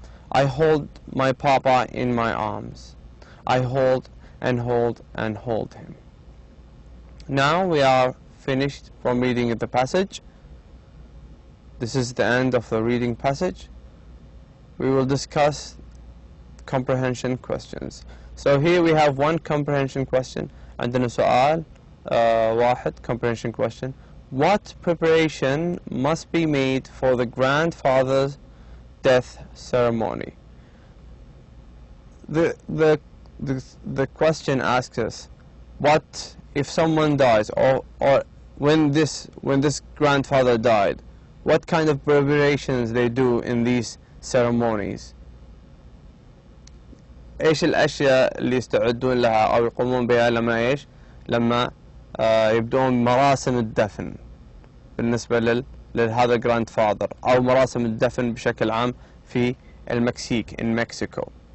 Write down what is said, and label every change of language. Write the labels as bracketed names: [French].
[English] I hold my papa in my arms. I hold and hold and hold him. Now we are finished from reading the passage. This is the end of the reading passage. We will discuss comprehension questions. So here we have one comprehension question. [Arabic] عندنا سؤال واحد [English] comprehension question. What preparation must be made for the grandfather's death ceremony? The question asks us, what if someone dies, or when this grandfather died, what kind of preparations they do in these ceremonies? [Arabic] ايش الاشياء اللي يستعدون لها او يقومون بها لما يبدون مراسم الدفن بالنسبة لهذا grandfather او مراسم الدفن بشكل عام في المكسيك [English] in Mexico.